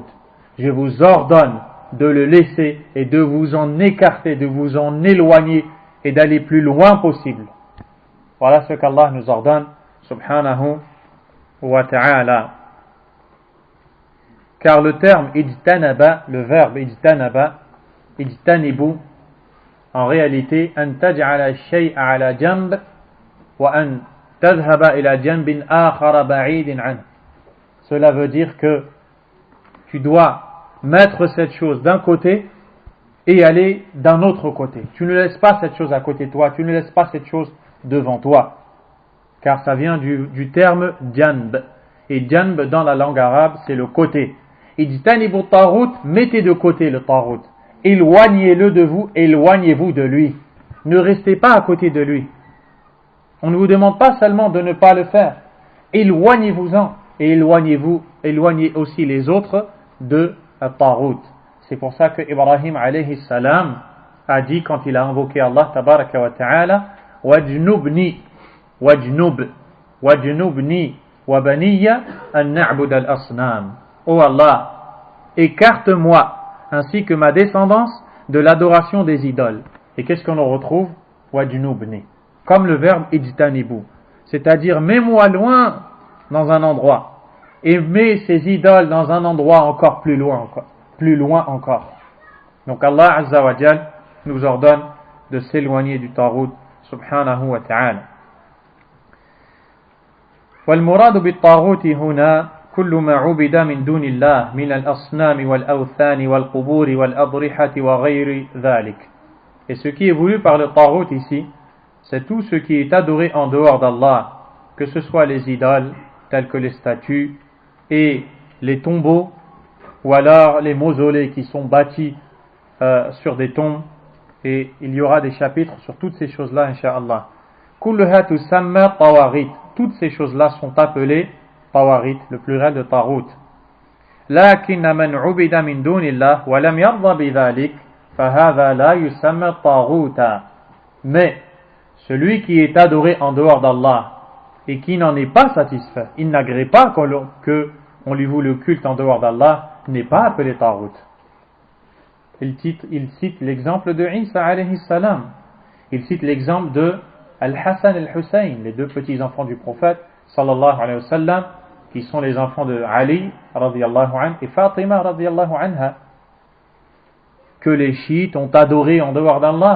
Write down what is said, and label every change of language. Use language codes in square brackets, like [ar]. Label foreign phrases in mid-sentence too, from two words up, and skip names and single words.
[fr] Je vous ordonne de le laisser et de vous en écarter, de vous en éloigner et d'aller plus loin possible. Voilà ce qu'Allah nous ordonne, [ar] سبحانه وتعالى. [fr] Car le terme ijtanaba, le verbe ijtanaba, ijtanibu, en réalité, [ar] أن تجعل شيئا على جنب وأن تذهب إلى جنب آخر بعيدا عن. [fr] Cela veut dire que tu dois mettre cette chose d'un côté et aller d'un autre côté. Tu ne laisses pas cette chose à côté de toi, tu ne laisses pas cette chose devant toi. Car ça vient du terme janb. Et janb dans la langue arabe, c'est le côté. [ar] اجتنبوا الطاغوت, [fr] mettez de côté le Taghut. Éloignez-le de vous, éloignez-vous de lui. Ne restez pas à côté de lui. On ne vous demande pas seulement de ne pas le faire. Éloignez-vous-en et éloignez aussi les autres de Taghut. C'est pour ça que Ibrahim [ar] عليه السلام [fr] a dit quand il a invoqué Allah [ar] تبارك وتعالى واجنبني وبني أن نعبد الأصنام. [fr] Oh Allah, écarte-moi ainsi que ma descendance de l'adoration des idoles. Et qu'est-ce qu'on en retrouve? Wajnubni, comme le verbe ijtanibu, c'est-à-dire mets-moi loin dans un endroit et mets ces idoles dans un endroit encore plus loin encore. Donc [ar] الله عز وجل [fr] nous ordonne de s'éloigner du taghut [ar] سبحانه وتعالى. والمراد بالطاغوت هنا كل ما عبد من دون الله من الأصنام والأوثان والقبور والأضرحة وغير ذلك. [fr] Et ce qui est voulu par le taghut ici, c'est tout ce qui est adoré en dehors d'Allah, que ce soit les idoles, telles que les statues et les tombeaux, ou alors les mausolées qui sont bâtis sur des tombes, et il y aura des chapitres sur toutes ces choses-là, incha'Allah. [ar] كلها تسمى طواغيت. [fr] Toutes ces choses-là sont appelées tawaghit, le pluriel de taghut. [ar] لكن من عبد من دون الله ولم يرض بذلك فهذا لا يسمى طاغوتا. [fr] Mais celui qui est adoré en dehors d'Allah et qui n'en est pas satisfait, il n'agrée pas qu'on lui voue le culte en dehors d'Allah, n'est pas appelé taghut. Il cite l'exemple de Isa [ar] عليه السلام. [fr] Il cite l'exemple de Al-Hassan et Al-Hussein, les deux petits enfants du prophète [ar] صلى الله عليه وسلم, [fr] qui sont les enfants de Ali [ar] رضي الله عنه [fr] et Fatima [ar] رضي الله عنها, [fr] que les chiites ont adoré en dehors d'Allah.